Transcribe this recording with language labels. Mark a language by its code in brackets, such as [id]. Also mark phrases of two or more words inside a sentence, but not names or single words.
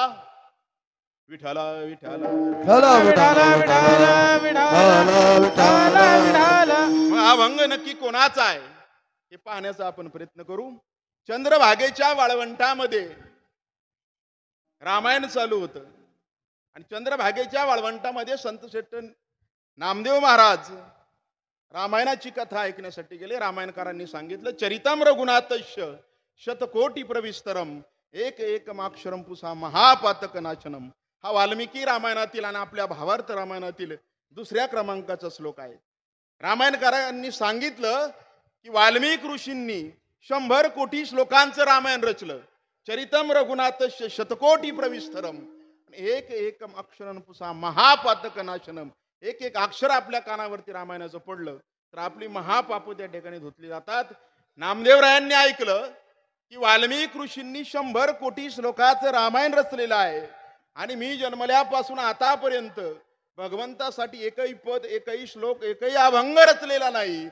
[mr] विठाला विठाला मग अभंग नक्की कोणाचा आहे हे पाहण्याचा आपण प्रयत्न करू. चंद्रभागेच्या वाळवंटामध्ये रामायण चालू होतं आणि चंद्रभागेच्या वाळवंटामध्ये संत श्रेष्ठ नामदेव महाराज रामायणाची कथा ऐकण्यासाठी गेले. रामायणकारांनी सांगितलं, [sa] चरितम रघुनाथस्य शतकोटी प्रविस्तरम एक एकमाक्षरम पुसा महापातक नाशनम. [mr] हा वाल्मिकी रामायणातील आणि आपल्या भावार्थ रामायणातील दुसऱ्या क्रमांकाचा श्लोक आहे. रामायणकारांनी सांगितलं की वाल्मिक ऋषींनी 100 कोटी श्लोकांचं रामायण रचलं. [sa] चरितम रघुनाथस्य शतकोटी प्रविस्तरम एक अक्षरम पुसा महापातक नाशनम. [mr] एक एक अक्षर आपल्या कानावरती रामायणाचं पडलं तर आपली महापाप त्या ठिकाणी धुतली जातात. नामदेवरायांनी ऐकलं की वाल्मिक ऋषींनी 100 कोटी श्लोकाचं रामायण रचलेलं आहे आणि मी जन्मल्यापासून आतापर्यंत भगवंतासाठी एकही पद, एकही श्लोक, एकही अभंग रचलेला नाही.